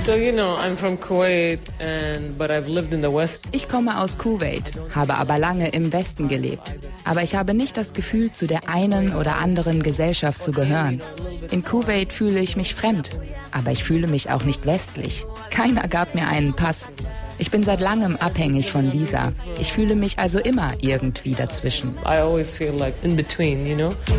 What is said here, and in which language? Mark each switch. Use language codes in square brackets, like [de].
[en] So you know, I'm from Kuwait, and but I've lived in the West. [de] Ich komme aus Kuwait, habe aber lange im Westen gelebt. Aber ich habe nicht das Gefühl, zu der einen oder anderen Gesellschaft zu gehören. In Kuwait fühle ich mich fremd, aber ich fühle mich auch nicht westlich. Keiner gab mir einen Pass. Ich bin seit langem abhängig von Visa. Ich fühle mich also immer irgendwie dazwischen. [en] I always feel like in between, you know?